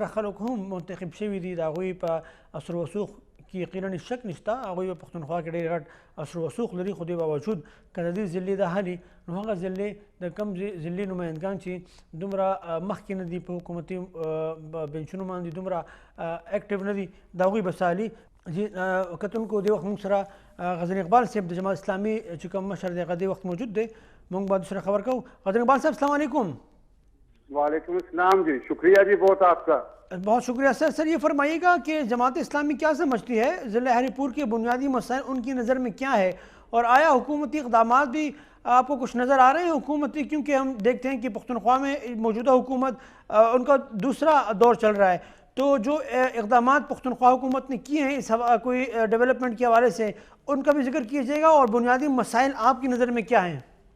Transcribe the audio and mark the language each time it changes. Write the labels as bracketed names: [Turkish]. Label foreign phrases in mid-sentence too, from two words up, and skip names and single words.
[Pashto] خلک هم منتخب شوي دي، د هغوی په اثر و رسوخ کې یقیناً شک نشته، هغوی په پښتونخوا کې ډېر غټ اثر و رسوخ لري، خو دې باوجود که د دې ضلع د حلي نو هغه ضلع د کوم ضلع نمایندګان چې دومره مخکې نه دي په حکومتي بنچونو باندې دومره اکټیو نه دي د هغوی به سالي جی کتونکو دې وخت موږ سره غزني اقبال صاحب د جماعت اسلامي چې کوم مشر دی هغه دې وخت موجود دی، موږ باید سره خبر کوو۔ [Urdu] غزني اقبال صاحب السلام علیکم۔ وعلیکم السلام جی، شکریہ جی بہت آپ کا۔ بہت شکریہ سر یہ فرمائیے گا کہ جماعت اسلامی کیا سمجھتی ہے ضلع ہریپور کے بنیادی مسائل ان کی نظر میں کیا ہے، اور آیا حکومتی اقدامات بھی آپ کو کچھ نظر آ رہے ہیں حکومتی، کیونکہ ہم دیکھتے ہیں کہ پختونخوا میں موجودہ حکومت ان کا دوسرا دور چل رہا ہے، تو جو اقدامات پختونخوا حکومت نے کیے ہیں اس کوئی ڈیولپمنٹ کے حوالے سے ان کا بھی ذکر کیجیے گا، اور بنیادی مسائل آپ کی نظر میں کیا ہیں؟